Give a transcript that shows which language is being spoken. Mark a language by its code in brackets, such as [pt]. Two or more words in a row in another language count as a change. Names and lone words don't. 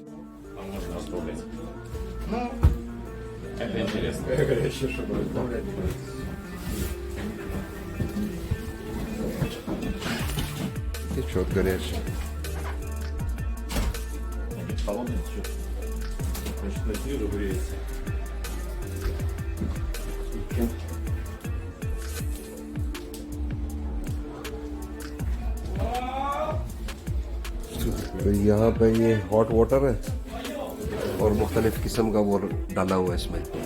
[ru] А можно оставлять. Ну, это интересно. Еще что добавлять. Течет горячий. Они холодные, что? Значит, на снизу греется. [ur] تو یہاں پہ یہ [en] hot water [ur] ہے اور مختلف قسم کا وہ ڈالا ہوا ہے اس میں.